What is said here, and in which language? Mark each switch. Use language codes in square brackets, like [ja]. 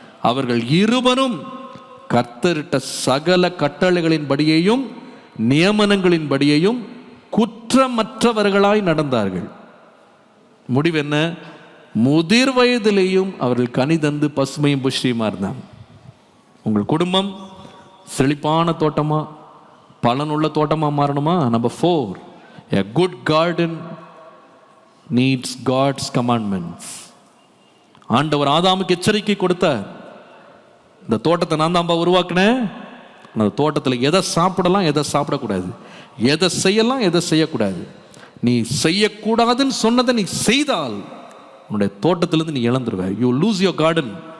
[ta] அவர்கள் இருவரும் கர்த்தரிட்ட சகல கட்டளைகளின்படியையும் நியமனங்களின்படியையும் குற்றமற்றவர்களாய் நடந்தார்கள். முடிவு என்ன? முதிர் வயதிலேயும் அவர்கள் கனி தந்து பசுமையும் புஷ்டியுமா இருந்தாங்க. உங்கள் குடும்பம் செழிப்பான தோட்டமா, பலனுள்ள தோட்டமா மாறணுமா? [en] Number 4, a good garden needs God's commandments. [ta] ஆண்டவர் ஆதாமுக்கு எச்சரிக்கை கொடுத்தார். இந்த தோட்டத்தை நான் தான் உருவாக்கினேன். அந்த தோட்டத்தில் எதை சாப்பிடலாம், எதை சாப்பிடக்கூடாது, எதை செய்யலாம், எதை செய்யக்கூடாது. நீ செய்யக்கூடாதுன்னு சொன்னதை நீ செய்தால் உன்னுடைய தோட்டத்திலிருந்து நீ இழந்துருவ. [en] You lose your garden.